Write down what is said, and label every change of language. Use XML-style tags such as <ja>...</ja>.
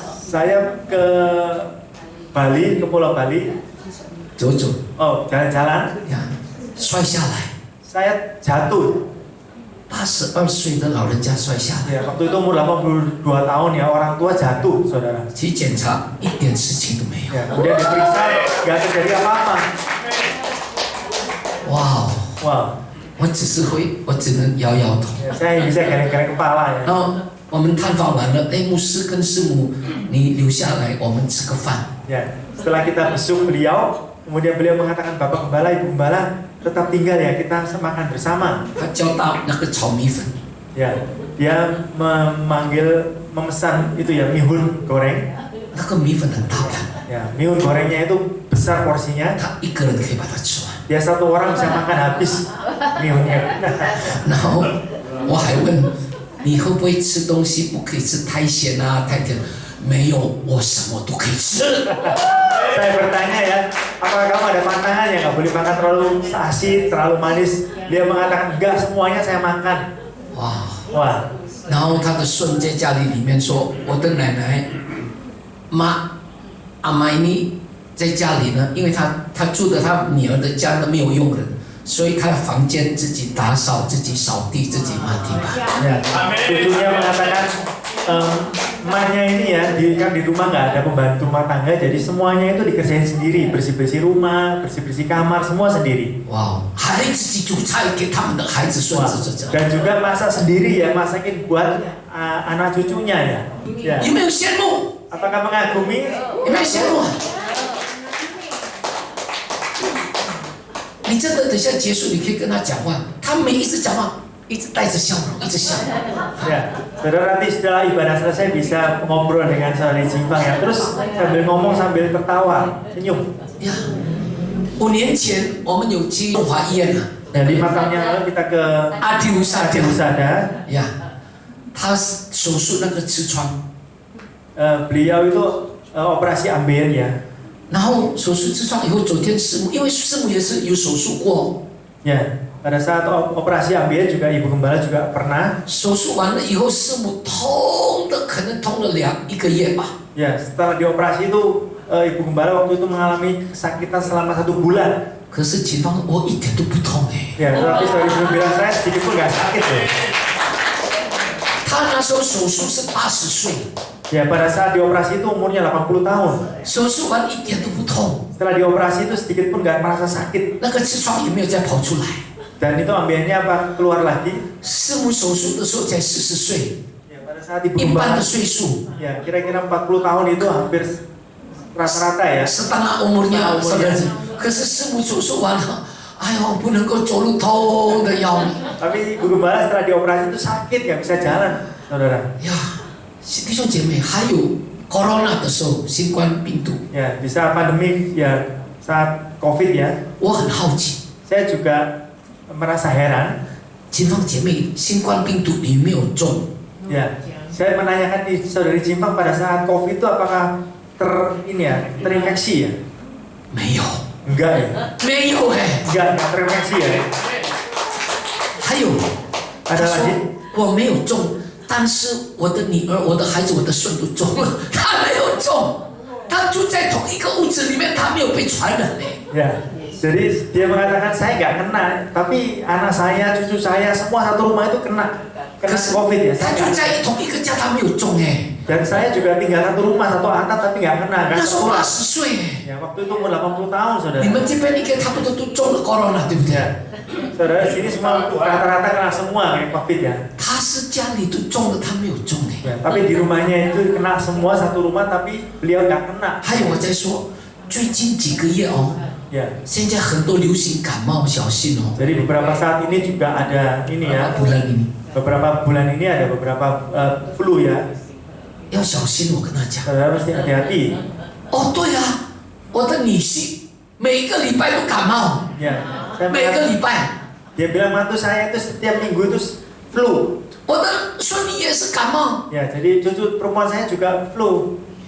<id>saya ke Bali, ke Pulau Bali,</id> <zh>走走，</zh> <id>jalan-jalan,</id> <zh>呀，摔下来</zh> <id>saya jatuh.</id> <zh>，82岁的老人家摔下来，</zh> <id>Ya, waktu itu umur 82 tahun ya, orang tua jatuh, saudara.</id> <zh>去检查，一点事情都没有。</zh> <id>Ya, kemudian diperiksa, nggak terjadi apa-apa.</id> <zh>哇哦， Wow, 我只能摇摇头。</zh> <id>ya, saya bisa geleng-geleng kepala ya.</id> <zh>然后我们探访完了，哎，牧师跟师母，你留下来，我们吃个饭。</zh> <id>Ya, setelah kita besuk beliau, kemudian beliau mengatakan, Bapak Gembala, Ibu Gembala, tetap tinggal ya, kita makan bersama.</id> <zh>他交大那个炒米粉，</zh> <id>Ya, dia memesan itu ya, mihun goreng.</id> <zh>那个米粉很大盘，</zh> <id>Ya, mihun gorengnya itu besar porsinya.</id> <zh>他一个人可以把它吃完。</zh> <id>Ya, satu orang bisa makan habis mihunnya.</id> <zh>然后我还问你会不会吃东西，不可以吃太咸啊、太甜。没有，我什么都可以吃。</zh> <id>Saya bertanya ya, apakah kamu ada pantangan yang nggak boleh makan terlalu asin, terlalu manis? Dia mengatakan enggak, semuanya saya makan.</id> <zh>哇！</zh> <id>Wah,</id> <zh>然后他的孙在家里面说，我的奶奶阿玛尼在家里呢，因为他住的他女儿的家都没有佣人，所以他房间自己打扫、自己扫地、自己抹地板。</zh> <id>ya. Cucunya mengatakan, emaknya ini ya, kan di rumah nggak ada pembantu rumah tangga, jadi semuanya itu dikerjain sendiri, bersih-bersih rumah, bersih-bersih kamar, semua sendiri.</id> <zh>哇，还自己煮菜给他们的孩子、孙</zh> <id>Wah,</id> <zh>子、孙子。</zh> <id>dan juga masak sendiri ya, masakin buat anak cucunya ya. Ya.</id> <zh>有没有羡慕？</zh> <id>Apakah mengagumi?</id> <zh>有没有羡慕啊？你真的等一下结束，你可以跟他讲话，他没一直讲话，一直带着笑容，一直笑。</zh> <id>Ya, saudara nanti setelah ibadah selesai bisa ngobrol dengan saudari Jimpang ya, terus sambil ngomong sambil tertawa, senyum.</id> <zh>呀，5年前我们有去中华医院啊，</zh> <id>Dan 5 tahun yang lalu kita ke</id> <zh>阿迪乌萨</zh> <id>Adi Husada,</id> <zh>呀，他手术那个痔疮，</zh> <id>beliau itu operasi ambeien ya.</id> <zh>然后手术痔疮以后，昨天师母，因为师母也是有手术过，</zh> <id>Ya, pada saat operasi ambeien juga Ibu Gembala juga pernah.</id> <zh>手术完了以后，师母痛的可能痛了1个月吧。</zh> <id>Ya, setelah dioperasi itu Ibu Gembala waktu itu mengalami kesakitan selama 1 bulan.</id> <zh>可是警方说我一点都不痛哎，</zh> <id>Ya, tapi saudari belum bilang saya sedikit pun nggak sakit ya.</id> <zh>他那时候手术是80岁，</zh> <id>Ya, pada saat dioperasi itu umurnya 80 tahun.</id> <zh>手术完一点都不痛，</zh> <id>Setelah dioperasi itu sedikit pun nggak merasa sakit.</id> <zh>那个痔疮也没有再跑出来。</zh> <id>Dan itu ambiennya apa? Keluar lagi.</id> <zh>师母手术的时候才40岁，</zh> <id>Ya, pada saat Ibu</id> <zh>一般</zh> <id>Gembala,</id> <zh>的岁数，</zh> <id>ya kira-kira 40 tahun itu hampir rata-rata ya. setengah umurnya saudara.</id> <zh>可是师母手术完了，哎呦，不能够走路，痛的要命。</zh> <id>Tapi Ibu Gembala setelah dioperasi itu sakit, nggak bisa jalan, saudara.</id> <zh>呀，弟兄姐妹，还有 corona 的时候，新冠病毒，</zh> <id>Ya, bisa pandemi ya saat COVID ya.</id> <zh>我很好奇，</zh> <id>Saya juga merasa heran.</id> <zh>前方姐妹，新冠病毒你没有中，</zh> <id>Ya, saya menanyakan di saudari Jimpang pada saat COVID itu apakah terinfeksi ya?</id> <zh>没有，</zh> <id>Enggak ya?</id> <zh>没有哎。</zh> <id>Enggak terinfeksi ya?</id> <zh>还有，</zh> <id>Ada</id> <zh>他说</zh> <id>lagi?</id> <zh>我没有中，但是我的女儿、我的孩子、我的孙都中了，他没有中，他住在同一个屋子里面，他没有被传染嘞。</zh> <id>Ya, jadi dia mengatakan saya nggak kena, tapi anak saya, cucu saya, semua satu rumah itu kena</id> <zh>可是</zh> <id>COVID ya.</id> <zh>他</zh> <id>Saya</id> <zh>住</zh> <id>nggak.</id> <zh>在同一个家，他没有中哎。</zh> <id>Dan saya juga tinggal satu rumah, satu atap, tapi nggak kena kan?</id> <zh>那时候</zh> <id>Sekolah.</id> <zh>80岁哎，</zh> <id>Ya, waktu itu umur 80 tahun, saudara.</id> <zh>你们这边应该差不多都中了 corona 对不对？</zh> <id>Ya, saudara sini semua rata-rata kena semua kayak COVID ya.</id> <zh>他是家里都中了，他没有中哎。</zh> <id>Ya, tapi di rumahnya itu kena semua satu rumah, tapi beliau nggak kena.</id> <zh>还有我在说，最近几个月哦，</zh> <id>Ya,</id> <zh>现在很多流行感冒，小心哦。</zh> <id>jadi beberapa saat ini juga ada ini ya. bulan ini Beberapa bulan ini ada beberapa flu ya.</id> <zh>要小心，我跟他讲。</zh> <id>Saudara mesti hati-hati.</id> <zh>哦，对啊，我的女婿每个礼拜都感冒，</zh> <id>Ya, saya</id> <zh>每个</zh> <id>melihat,</id> <zh>礼拜。</zh> <id>dia bilang mantu saya itu setiap minggu itu flu.</id> <zh>我的孙女也是感冒，</zh> <id>Ya, jadi cucu perempuan saya juga flu.</id>